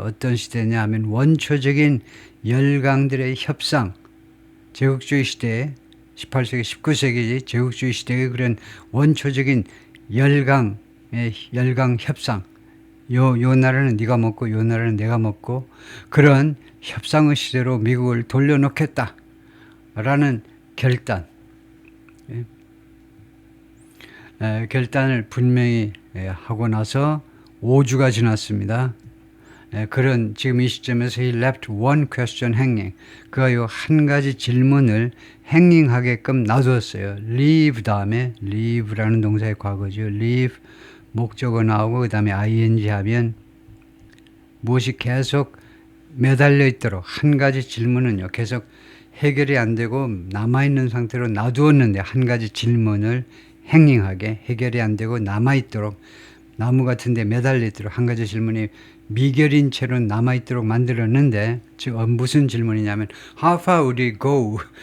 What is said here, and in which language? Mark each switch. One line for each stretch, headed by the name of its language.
Korean: 어떤 시대냐 하면 원초적인 열강들의 협상, 제국주의 시대, 18세기, 19세기 제국주의 시대의 그런 원초적인 열강 협상, 요 나라는 네가 먹고 요 나라는 내가 먹고 그런 협상의 시대로 미국을 돌려놓겠다라는 결단. 결단을 분명히 하고 나서 5주가 지났습니다. 그런 지금 이 시점에서
English: he left one question hanging.
Korean: 그가 요 한 가지 질문을 hanging하게끔 놔두었어요. leave 다음에 leave라는 동사의 과거죠. leave 목적어 나오고 그 다음에 ing 하면 무엇이 계속 매달려 있도록 한 가지 질문은요 계속 해결이 안 되고 남아있는 상태로 놔두었는데 한 가지 질문을 행잉하게 해결이 안 되고 남아있도록 나무 같은 데 매달려 있도록 한 가지 질문이 미결인 채로 남아있도록 만들었는데 즉 무슨 질문이냐면
English: How far would he go?